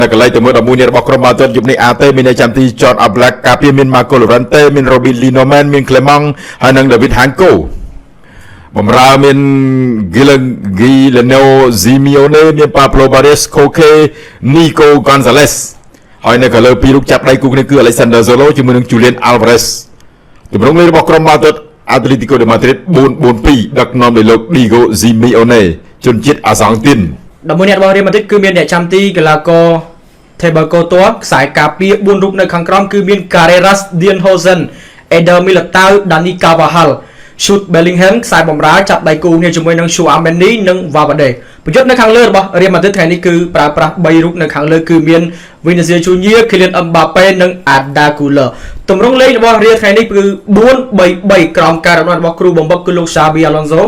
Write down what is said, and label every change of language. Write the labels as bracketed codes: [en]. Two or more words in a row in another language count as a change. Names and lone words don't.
[km] តែកន្លែងទៅមើល11នេះរបស់ក្រុមបាល់ទាត់យប់នេះអាតេមានអ្នកចាំទីចតអាប់ឡាក់កាពីមានម៉ាកូឡូរ៉ាន់តេមានរ៉ូប៊ីនលីណូមែនមានក្លេម៉ង់ហើយនិងដាវីតហាងកូបំរើមានហ្គីលេណូស៊ីមីអូណេមានប៉ាប្លូបារេសខូខេនីកូហ្គនសាឡេសហើយនៅកលើពីររូបចាប់ដៃគូគ្នាគឺអាឡេសាន់ដឺសូឡូជាមួយនឹងជូលៀនអាល់វ៉ារេសទម្រង់លេងរបស់ក្រុមបាល់ទាត់អាត្លេទីកូដេម៉ាឌ្រីត 4-4-2 ដឹកនាំដោយលោកឌីហ្គូស៊ីមីអូណេជនជាតិអាសង់ទីន 11អ្នករបស់រៀលម៉ាឌ្រីតគឺមានអ្នកចាំទីកីឡាករថេបាកូតួខ្សែការពារ4រូបនៅខាងក្រោមគឺមាន Carreras Dean Hozan Eder Militao Dani Carvajal Shoot Bellingham ខ្សែបម្រើចាប់ដៃគូគ្នាជាមួយនឹង Chouameni និង Valverde ប្រយុទ្ធនៅខាងលើរបស់រៀលម៉ាឌ្រីតថ្ងៃនេះគឺប្រើប្រាស់3រូបនៅខាងលើគឺមាន Vinicius Junior Kylian Mbappe និង Arda Güler ទម្រង់លេងរបស់រៀលថ្ងៃនេះគឺ 4-3-3 ក្រោមការដឹកនាំរបស់គ្រូបំបុកគឺលោក Xabi Alonso